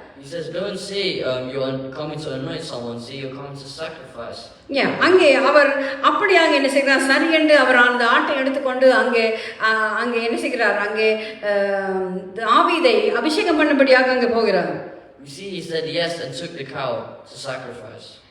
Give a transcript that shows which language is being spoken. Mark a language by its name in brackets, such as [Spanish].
[English] He says, "Don't say you're coming to anoint someone. Say you're coming to sacrifice." [Tamil] அங்கே அவர் அப்படியாக என்ன செய்கிறார், சரி என்று அவர் அந்த ஆட்டை எடுத்துக்கொண்டு அங்கே என்ன செய்கிறார், அங்கே தாவீதை அபிஷேகம் பண்ணபடியாக அங்கே போகிறார். [English] We see he said yes and took the cow to sacrifice.